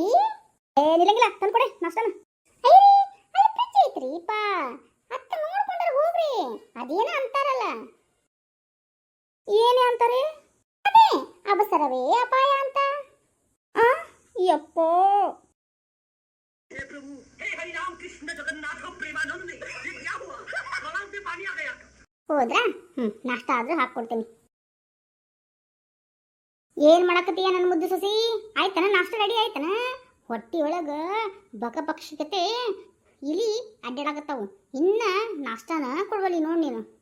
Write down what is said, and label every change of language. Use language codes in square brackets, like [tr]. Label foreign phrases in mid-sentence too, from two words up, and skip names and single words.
[kn] ನಿಲ್ಲಂಗಿಲ್ಲ, ತಂದು ಕೊಡೆ ನಾಷ್ಟನ. ಅಯ್ಯೋ ಅಲ್ಲಿ ಫ್ರಿಜ್ ಐತ್ರಿ ಪಾ, ಅತ್ತ ನೋಡ್ಕೊಂಡ್ರೆ ಹೋಗ್ರಿ. ಅದೇನ ಅಂತಾರಲ್ಲ? ಏನೇ ಅಂತಾರೆ? ಅದೇ ಅವಸರವೇ ಅಪಾಯ ಅಂತ. ಯಪ್ಪೋ [hi] हे प्रभु, हे हरि राम कृष्ण जगन्नाथ प्रेमानंद, ये क्या हुआ? गलाव में पानी आ गया। [kn] ಹೋದ್ರಾ? ನಾಷ್ಟ ಆದ್ರೂ ಹಾಕ್ಕೊಡ್ತೀನಿ. ಏನ್ ಮಾಡಕತ್ತೀಯ ನನ್ನ ಮುದ್ದು ಸಸಿ? ಆಯ್ತನ ನಾಷ್ಟ ರೆಡಿ ಆಯ್ತನ? ಹೊಟ್ಟಿ ಒಳಗ ಬಕಪಕ್ಷಿಕತೆ ಇಲಿ ಅಡ್ಡಾಡಕತ್ತಾವು. ಇನ್ನ ನಾಷ್ಟಾನ ಕೊಡ್ವಲ್ಲಿ ನೋಡ್ ನೀನು.